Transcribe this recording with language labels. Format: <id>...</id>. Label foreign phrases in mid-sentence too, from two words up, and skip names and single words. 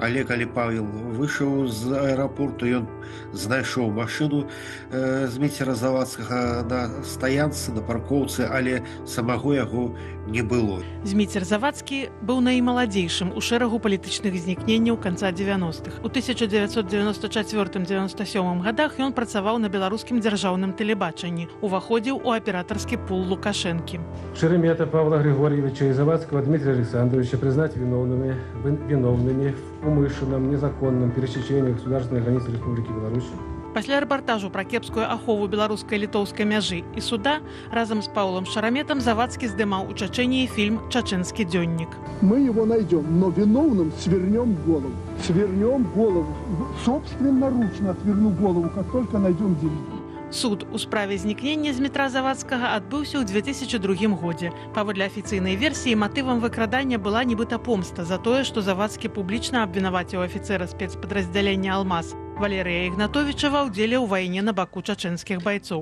<be>Але калі Павел выйшаў з аэрапорту, ён знайшоў машыну Зміцера-Завадскага на стаянцы, на паркоўцы, але самого яго не было. Зміцер-Завадскі быў наймаладзейшым у шэрагу палітычных знікненняў канца 90-х. У 1994-97 годах ён працаваў на беларускім дзяржаўным тэлебачанні, уваходзіў у аператарскі пул Лукашэнкі.</be> <ru>Шеремета Павла Григорьевича и Завадского Дмитрия Александровича признать виновными в умышленном, незаконном пересечении государственной границы Республики Беларусь.</ru> <be>Пасля рэпартажу пра кепскую ахову беларуска-літоўскай мяжы і суда разам з Паўлам Шараметам Завадскі здымаў у Чачэнии фильм «Чачэнскі дзённік».</be> <ru>Мы его найдем, но виновным свернем голову. Свернем голову. Собственноручно отверну голову, как только найдем деньги.</ru> <be>Суд у справе знікнення Змітра Завадскага адбыўся ў 2002 годзе. Паводле афіцыйнай версіі, матывам выкрадання была нібыта помста за тое, што Завадскі публічна абвінаваціў афіцэра спецпадраздзялення «Алмаз» Валерыя Ігнатовіча ва ўдзеле ў вайне на баку чачэнскіх байцоў.</be>